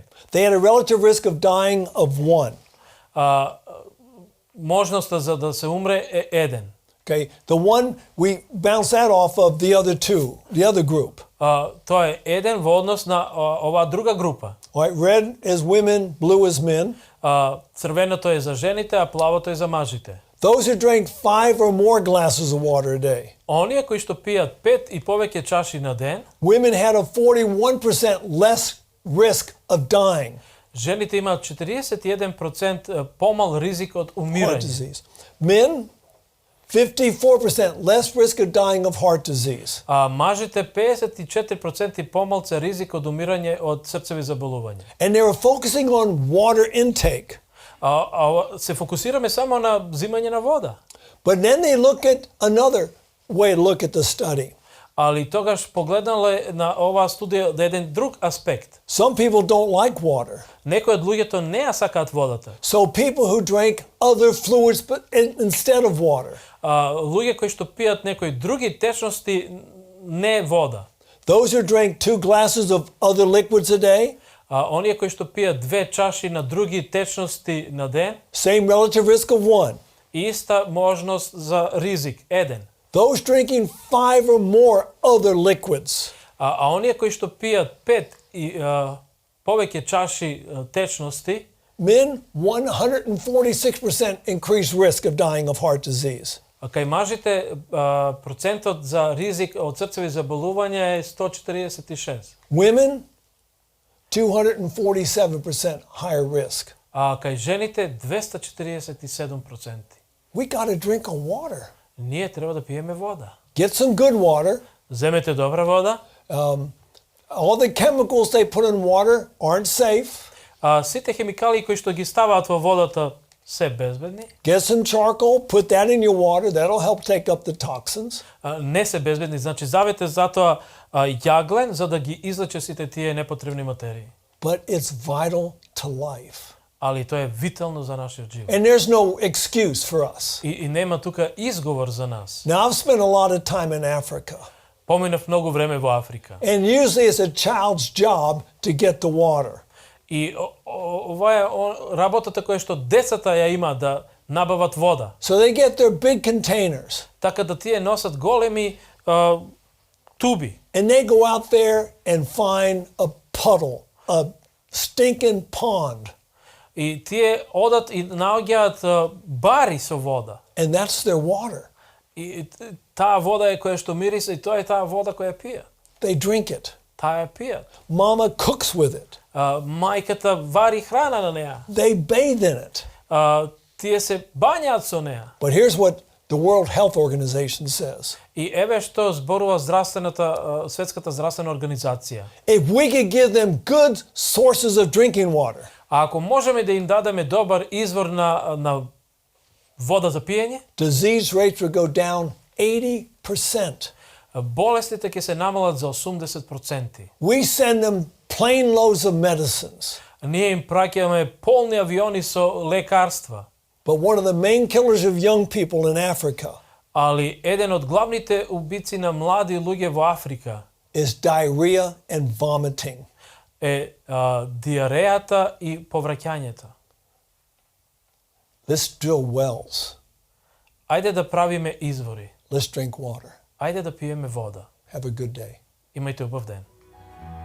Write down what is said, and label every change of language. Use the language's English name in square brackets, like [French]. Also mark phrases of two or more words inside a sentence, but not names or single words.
[English] They had a relative risk of dying of 1. [Macedonian] Можноста за да се умре е 1. [English] Okay, the one we bounce that off of the other two, the other group. [Macedonian] Тоа е 1 во однос на оваа друга група. [English] All right, red is women, blue is men. [Macedonian] Црвеното е за жените, а плавото е за мажите. [English] Those who drank 5 or more glasses of water a day. [Macedonian] Оние кои што пијат 5 и повеќе чаши на ден, [English] Women had a 41% less risk of dying. [Macedonian] жените имаат 41% помал ризик од [English] Heart [Macedonian] умирање. [English] disease. Men, 54% less risk of dying of heart disease. [Macedonian] А мажите 54% помалце ризик од умирање од срцеви заболувања. [English] And they were focusing on water intake. [Macedonian] Се фокусираме само на взимање на вода. [English] But then they look at another way to look at the study. [Macedonian] Али тогаш погледнале на оваа студија да еден друг аспект. [English] Some people don't like water. [Macedonian] Некои од луѓето не ја сакаат водата. [English] So people who drank other fluids but instead of water. [Macedonian] Луѓе кои што пијат некои други течности, не вода. [English] Those who drank 2 glasses of other liquids a day. [Macedonian] Оние кои што пијат 2 чаши на други течности на ден, [English] Same relative risk of 1. [Macedonian] иста можност за ризик, 1. [English] Those drinking 5 or more other liquids. [Macedonian] Оние кои што пијат 5 и повеќе чаши течности, [English] Men, 146% increased risk of dying of heart disease. [Macedonian] кај мажите процентот за ризик од срцеви заболувања е 146. [English] Women, 247% higher risk. [Macedonian] А кај жените 247%. [English] We got to drink a water. [Macedonian] Ние треба да пиеме вода. [English] Get some good water. [Macedonian] Земете добра вода. [English] All the chemicals they put in water aren't safe. [Macedonian] Сите хемикали кои што ги ставаат во водата се безбедни. [English] Get some charcoal, put that in your water. That'll help take up the toxins. [Macedonian] Не се безбедни, значи завете затоа јаглен за да ги излече сите тие непотребни материи. [English] But it's vital to life. [Macedonian] Али тоа е витално за нашиот живот. [English] And there's no excuse for us. [Macedonian] И нема тука изговор за нас. [English] Now, I've spent a lot of time in Africa. [Macedonian] Поминав многу време во Африка. [English] And usually it's a child's job to get the water. [Macedonian] И ова е работата која што децата ја има да набават вода. [English] So they get their big containers. [Macedonian] Така да тие носат големи туби. [English] And they go out there and find a puddle, a stinking pond. [Macedonian] И тие одат и наоѓаат бари со вода. [English] And that's their water. [Macedonian] И таа вода е која што мириса и тоа е таа вода која пијат. [English] They drink it. [Macedonian] Таа ја пијат. [English] Mama cooks with it. [Macedonian] Мајката вари храна на неа. [English] They bathe in it. [Macedonian] Тие се бањаат со неа. [English] But here's what the World Health Organization says. [Macedonian] И еве што зборува Светската здравствена организација. [English] If we could give them good sources of drinking water, [Macedonian] А ако можеме да им дадеме добар извор на вода за пиење, [English] disease rates would go down 80%. [Macedonian] болестите ќе се намалат за 80%. [English] We send them plane loads of medicines. [Macedonian] Ние им праќаме полни авиони со лекарства. [English] But one of the main killers of young people in Africa [Macedonian] Али еден од главните убици на млади луѓе во Африка [English] is diarrhea and vomiting. [Macedonian] е диарејата и повраќањето. [English] Let's drill wells. [Macedonian] Ајде да правиме извори. [English] Let's drink water. [Macedonian] Ајде да пиеме вода. [English] Have a good day. [Macedonian] Имајте убав ден.